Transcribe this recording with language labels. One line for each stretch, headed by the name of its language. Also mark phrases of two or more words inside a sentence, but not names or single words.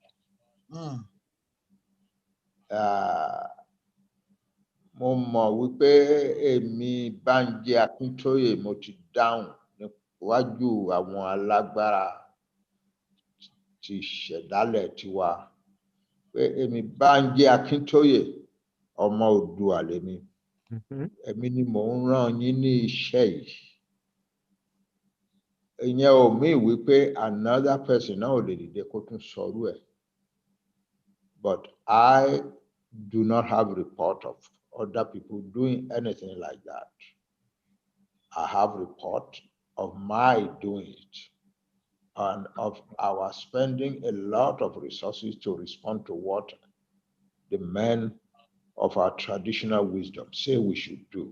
Yoruba: Mo mọ̀ wípé èmi Bánjí Akíntóyè mo ti dáhùn níwájú àwọn alágbára ti ṣẹ̀dálẹ̀ tiwa pé èmi Bánjí Akíntóyè ọmọ Oòduà lèmi. Èmi ni mò ń rán yín ní iṣẹ́ yìí. Ìyẹn ò mí wípé
English: another person
Yoruba: náà ò lè dìde kó tún sọrú ẹ̀.
English: But I do not have report of other people doing anything like that. I have report of my doing it and of our spending a lot of resources to respond to what the men of our traditional wisdom say we should do.